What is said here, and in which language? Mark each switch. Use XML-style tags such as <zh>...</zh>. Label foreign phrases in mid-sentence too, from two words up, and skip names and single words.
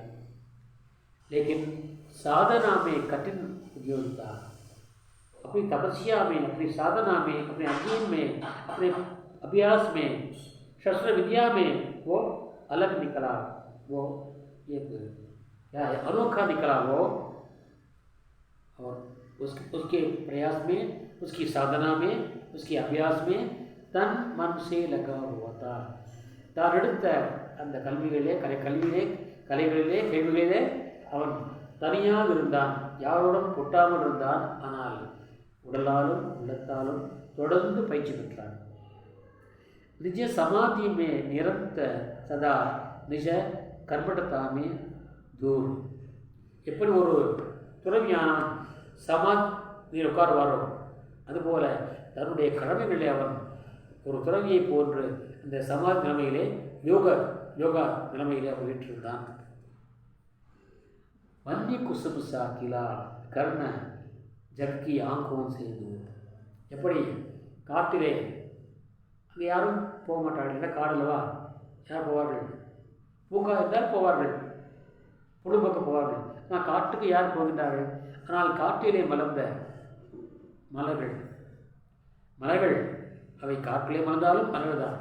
<hi>लेकिन साधना में कठिन उद्योगिता, अपनी तपस्या में, अपनी साधना में, अपने अध्ययन में, अपने अभ्यास में, शस्त्र विद्या में वो अलग निकला. वो एक क्या है अनोखा निकला वो. और उसके प्रयास में, उसकी साधना में, उसके अभ्यास में तन मन से लगा हुआ था.</hi> <ta>தான் எடுத்த அந்த கல்விகளிலே கலைகளிலே கேள்விகளிலே அவன் தனியாக இருந்தான், யாரோடும் கொட்டாமல் இருந்தான். ஆனால் உடலாலும் உள்ளத்தாலும் தொடர்ந்து பயிற்சி பெற்றான்.</ta> <hi>நிஜ समाधि में निरंतर सदा निज कर्मठता में दूर.</hi> <ta>எப்படி ஒரு துறவியானவன் சமாதியில் உட்கார்வாரோ அதுபோல தன்னுடைய கடமைகளை அவன் ஒரு துறவியை போன்று அந்த சமாதி நிலைமையிலே யோகா நிலைமையிலே அவன் வீற்றிருந்தான்.</ta> <hi>वन्य कुसुम सा किला कर्ण जग की आंखों से दूर.</hi> <ta>எப்படி காட்டிலே அங்கே யாரும் போக மாட்டார்கள், காடலவா யார் போவார்கள்? பூங்கா இருந்தால் போவார்கள், பொழுதுபோக்க போவார்கள். ஆனால் காட்டுக்கு யார் போகின்றார்கள்? ஆனால் காட்டிலே மலர்ந்த மலர்கள் அவை காட்டிலே மலர்ந்தாலும் மலர்கள் தான்.</ta>